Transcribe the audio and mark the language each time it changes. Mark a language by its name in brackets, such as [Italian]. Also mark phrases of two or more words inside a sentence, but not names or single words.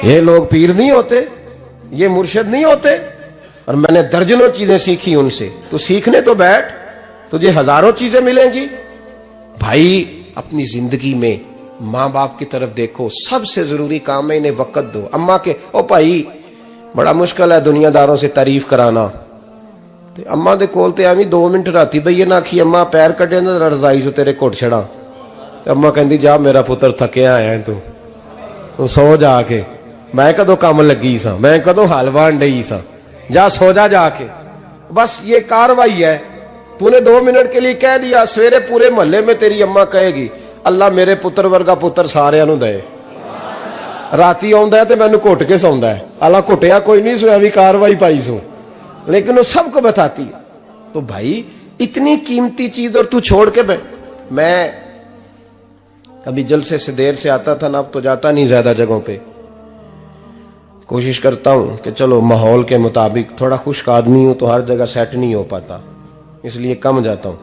[Urdu] یہ لوگ پیر نہیں ہوتے, یہ مرشد نہیں ہوتے. اور میں نے درجنوں چیزیں سیکھی ان سے. تو سیکھنے تو بیٹھ, تجھے ہزاروں چیزیں ملیں گی. بھائی اپنی زندگی میں ماں باپ کی طرف دیکھو, سب سے ضروری کام ہے انہیں وقت دو. اماں کے او بھائی بڑا مشکل ہے دنیا داروں سے تعریف کرانا. [Punjabi] تے اماں دے کول تے ایویں 2 منٹ راتی بھئی نہ آکھی اماں پیر کٹے نہ رضائی جو تیرے گھٹ چھڑا. تے اماں کہندی جا میرا پتر تھکیا آیا ہے تو سو جا کے. میں کدو کام لگی سا, میں کدو حال وان ڈئی سا, جا سو جا کے. [Urdu] بس یہ کاروائی ہے. تو نے 2 منٹ کے لیے کہہ دیا, سویرے پورے محلے میں تیری اماں کہے گی اللہ [Punjabi] میرے پتر ورگا پتر سارے نو دے. راتی آندا ہے تے مینوں گھٹ کے سوندا ہے. اللہ گھٹیا کوئی نہیں, سو بھی کاروائی پائی سو, [Urdu] لیکن وہ سب کو بتاتی ہے. تو بھائی اتنی قیمتی چیز اور تو چھوڑ کے میں کبھی جلسے سے دیر سے آتا تھا نا, اب تو جاتا نہیں زیادہ جگہوں پہ. کوشش کرتا ہوں کہ چلو ماحول کے مطابق, تھوڑا خشک آدمی ہوں تو ہر جگہ سیٹ نہیں ہو پاتا, اس لیے کم جاتا ہوں.